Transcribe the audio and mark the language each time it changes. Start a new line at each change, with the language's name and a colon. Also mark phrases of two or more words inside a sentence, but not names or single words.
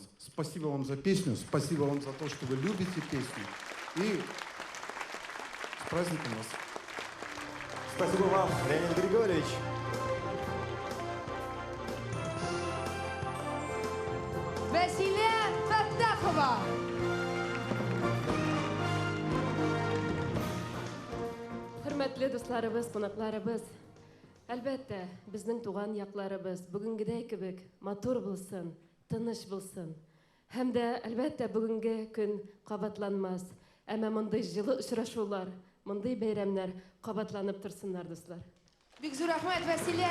Russian: Спасибо вам за песню, спасибо вам за то, что вы любите песню. И с праздником вас. Спасибо вам, Леонид Григорьевич. Василия Фаттахова.
Tatar: Hürmetli dostlarımız, qonaqlarımız, әлбәттә, безнең туган якларыбыз бүгенгедәй кебек матур булсын, тыныч булсын. Һәм дә, әлбәттә, бүгенге көн кабатланмас. Әмма мондый җылы очрашулар, мондый бәйрәмнәр кабатланып торсыннар, дуслар. Бик зур рәхмәт, Василия.